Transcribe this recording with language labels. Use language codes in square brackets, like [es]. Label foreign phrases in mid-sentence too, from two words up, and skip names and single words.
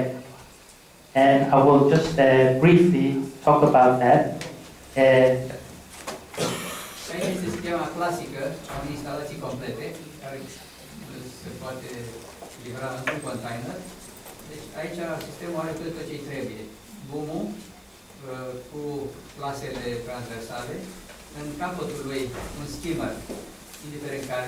[en] And I will just briefly talk about that. [ro] Aici este schema clasică a unei instalații complete, care se poate livra într-un container. Deci aici sistemul are tot ce-i trebuie. boom-ul cu plasele transversale, în capătul lui un skimmer, indiferent care.